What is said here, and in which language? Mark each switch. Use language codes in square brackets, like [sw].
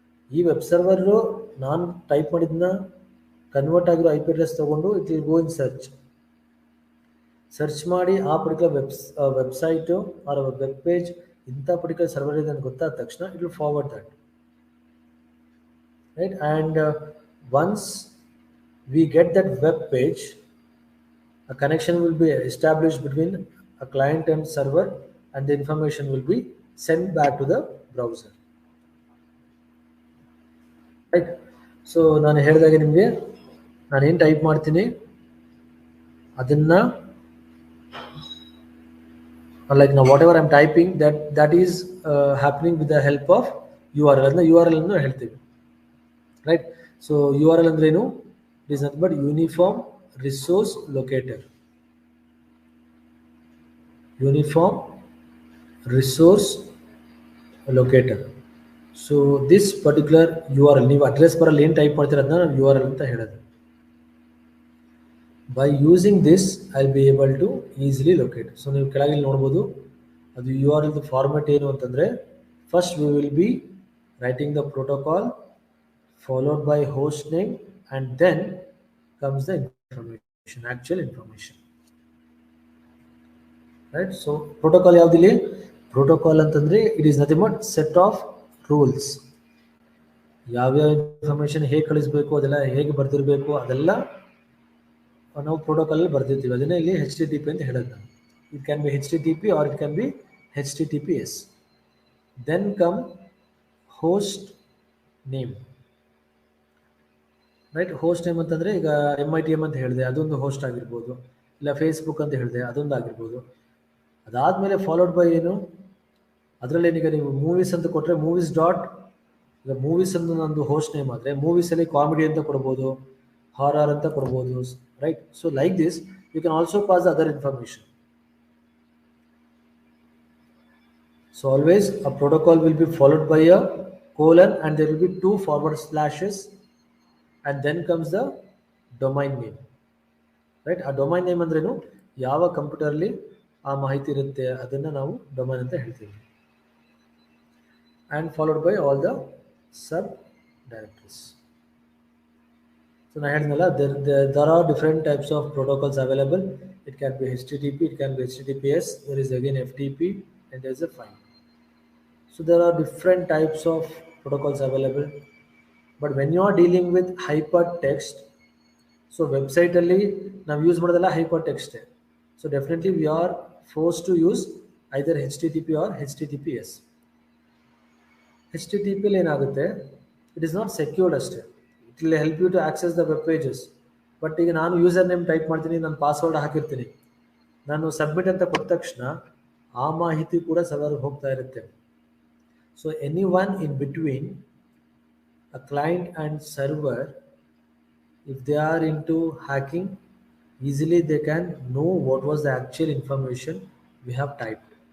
[kn] ಈ ವೆಬ್ ಸರ್ವರು ನಾನು type ಮಾಡಿದ್ನ convert ಆಗಿರೋ IP ಅಡ್ರೆಸ್ ತೊಗೊಂಡು [en] it will go in [kn] search ಮಾಡಿ ಆ particular website R web page ಇಂಥ ಪರ್ಟಿಕ್ಯುಲರ್ ಸರ್ವರ್ ಇದೆ ಅಂತ ಗೊತ್ತಾದ ತಕ್ಷಣ [en] it will forward that, [kn] right? [en] And once we get that web page, a connection will be established between a client and server, and the information will be sent back to the browser, right? So [kn] ನಾನು ಹೇಳಿದಾಗೆ ನಿಮಗೆ ನಾನೇನು type ಮಾಡ್ತೀನಿ ಅದನ್ನ, [en] like now whatever I'm typing, that is happening with the help of URL. [kn] ಅದನ್ನ URL ಅನ್ನು ಹೇಳ್ತೀವಿ, right? So URL ಅಂದ್ರೆ ಏನು? [en] It is nothing but uniform resource locator. Uniform resource locator. So this particular URL, [kn] ನೀವು address ಬರಲ್ಲಿ ಏನು type ಮಾಡ್ತೀರ ಅದನ್ನ ನಾನು URL ಅಂತ ಹೇಳೋದು. [en] By using this I'll be able to easily locate. So [kn] ನೀವು ಕೆಳಗೆ ನೋಡ್ಬೋದು, ಅದು URL ಫಾರ್ಮೆಟ್ ಏನು ಅಂತಂದ್ರೆ, first [en] we will be writing the protocol followed by host name and then comes the information, actual information, right? So protocol [kn] ಯಾವುದಿಲ್ಲಿ, [en] protocol [kn] ಅಂತಂದ್ರೆ [en] it is nothing but set of rules. [kn] ಯಾವ್ಯಾವ information ಹೇಗೆ ಕಳಿಸ್ಬೇಕು, ಅದೆಲ್ಲ ಹೇಗೆ ಬರ್ದಿರಬೇಕು, ಅದೆಲ್ಲ ನಾವು ಪ್ರೋಟೋಕಾಲ್ ಬರ್ದಿರ್ತೀವಿ. ಅದನ್ನೇ ಇಲ್ಲಿ HTTP ಅಂತ ಹೇಳೋದು. [en] It can be HTTP or it can be HTTPS. then come host name, ರೈಟ್? [kn] Host name ಅಂತಂದರೆ ಈಗ MITM ಅಂತ ಹೇಳಿದೆ, ಅದೊಂದು ಹೋಸ್ಟ್ ಆಗಿರ್ಬೋದು, ಇಲ್ಲ ಫೇಸ್ಬುಕ್ ಅಂತ ಹೇಳಿದೆ, ಅದೊಂದು ಆಗಿರ್ಬೋದು. ಅದಾದಮೇಲೆ [en] followed by [kn] ಏನು, ಅದರಲ್ಲೇನೀಗ ನೀವು ಮೂವೀಸ್ ಅಂತ ಕೊಟ್ಟರೆ ಮೂವೀಸ್ ಡಾಟ್, ಈಗ ಮೂವೀಸ್ ಅಂತ ನಂದು ಹೋಸ್ಟ್ ನೇಮ್ ಆದರೆ ಮೂವೀಸಲ್ಲಿ ಕಾಮಿಡಿ ಅಂತ ಕೊಡ್ಬೋದು, ಹಾರರ್ ಅಂತ ಕೊಡ್ಬೋದು, right? [en] So like this you can also pass other information. So always a protocol will be followed by a colon and there will be 2 forward slashes and then comes the domain name, right? [kn] ಆ domain name ಅಂದ್ರೇನು, ಯಾವ ಕಂಪ್ಯೂಟರ್ಲಿ ಆ ಮಾಹಿತಿ ಇರುತ್ತೆ ಅದನ್ನು ನಾವು domain ಅಂತ ಹೇಳ್ತೀವಿ. [en] and followed by all the sub directories. So I had there are different types of protocols available. It can be HTTP, it can be HTTPS, there is again FTP, and there is a file. So there are different types of protocols available. But when you are dealing with hypertext, so website [kn] alli [en] now use [kn] modadella [en] hypertext. So definitely we are forced to use either HTTP or HTTPS. HTTP [kn] ಏನಾಗುತ್ತೆ, [en] it is not secured ಅಷ್ಟೇ. It will help you to access the web pages. [kn] But ಈಗ ನಾನು user name type ಮಾಡ್ತೀನಿ, ನಾನು password ಹಾಕಿರ್ತೀನಿ, ನಾನು submit ಅಂತ ಕೊಟ್ಟ ತಕ್ಷಣ ಆ ಮಾಹಿತಿ ಕೂಡ ಸರ್ವರ್ಗೆ ಹೋಗ್ತಾ ಇರುತ್ತೆ. [en] So anyone in between a client and server, if they are into hacking, easily they can know what was the actual information we have typed.